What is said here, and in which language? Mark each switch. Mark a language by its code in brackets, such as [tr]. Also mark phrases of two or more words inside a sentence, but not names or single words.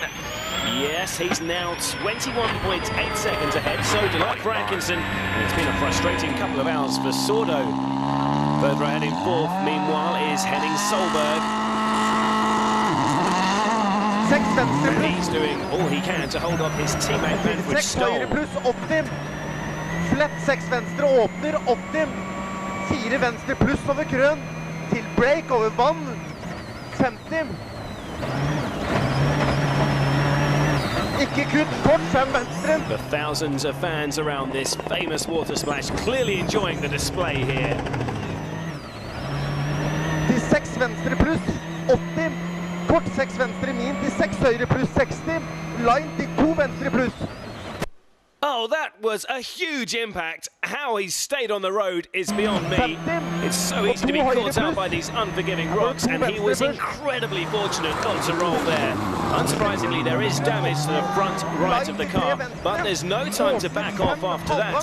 [en] Yes, he's now 21.8 seconds ahead, so delight for Atkinson, and it's been a frustrating couple of hours for Sordo. Further ahead in fourth, meanwhile, is Henning Solberg. He's doing all he can to hold off his teammate Manfred Stoll. [no] Slett 6 venstre åpner, optim. 4 venstre pluss over krøn. Til break over vann. 50. Ikke kutt, kort 5 venstre. [en] The thousands of fans around this famous water splash clearly enjoying the display here. [no] Til 6 venstre pluss 80. Kort 6 venstre min til 6 høyre pluss 60. Line til 2 venstre pluss. [en] Oh, that was a huge impact. How he stayed on the road is beyond me. It's so easy to be caught out by these unforgiving rocks, and he was incredibly fortunate not to roll there. Unsurprisingly, there is damage to the front right of the car, but there's no time to back off after that.